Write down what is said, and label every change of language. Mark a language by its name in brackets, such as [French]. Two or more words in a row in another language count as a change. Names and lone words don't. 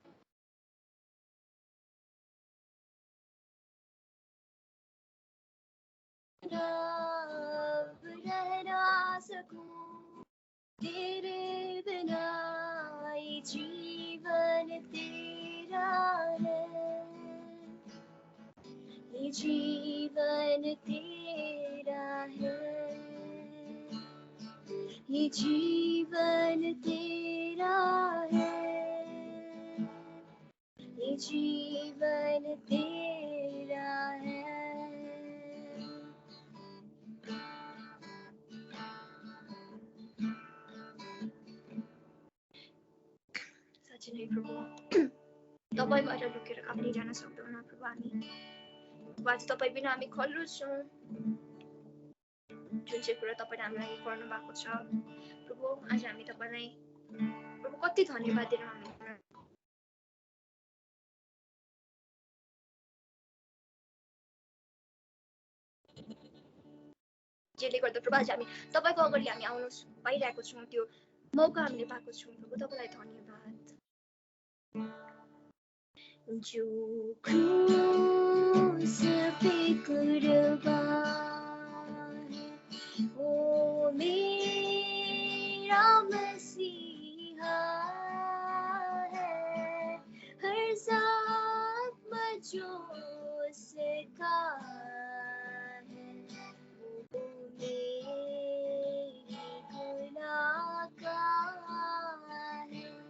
[Hindi] अब रह ना सकूं तेरे बिना, ये जीवन तेरा है, ये जीवन तेरा है, ये जीवन तेरा है, ये जीवन तेरा है। [Nepali] साँच्चै नै प्रभु, तपाईबाट लुकेर कहाँपनि जान सक्दैनौँ प्रभु हामी। आज तपाईँ बिना हामी खल्लो छौँ, जुन चाहिँ कुरा तपाईँले हामीलाई लागि गर्नु भएको छ प्रभु, आज हामी तपाईँलाई प्रभु कति धन्यवाद दिएर हामी जसले गर्दा प्रभु आज हामी तपाईँको अगाडि हामी आउनु पाइरहेको छौँ, त्यो मौका हामीले पाएको छौँ प्रभु, तपाईँलाई धन्यवाद। [Hindi] जो क्रूस पे कुर्बान है, वो मेरा मसीहा है, हर ज़ख्म जो उसका है, वो मेरे गुनाह का है।